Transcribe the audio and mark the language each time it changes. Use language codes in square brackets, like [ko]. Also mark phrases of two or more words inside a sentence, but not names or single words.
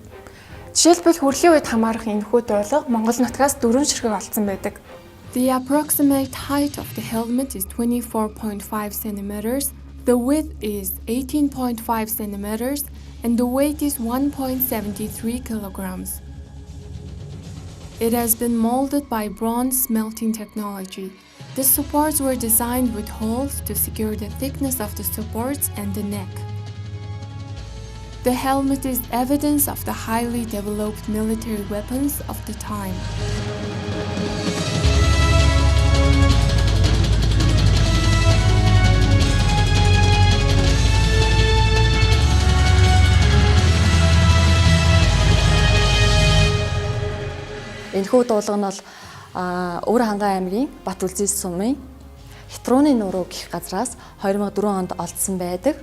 [mn] Жишээлбэл хүрлийн үед хамаарах энэхүү дуулга Монгол нутгаас 4 ширхэг олдсон байдаг. [en] The approximate height of the helmet is 24.5 centimeters, the width is 18.5 centimeters, and the weight is 1.73 kilograms. It has been molded by bronze smelting technology. The supports were designed with holes to secure the thickness of the supports and the neck. The helmet is evidence of the highly developed military weapons of the time. [mn] Энэхүү дуулга нь бол Өвөр Хангай аймгийн Бат Үлзий сумын Хитрууны нуруу гэх газраас 2004 онд олдсон байдаг.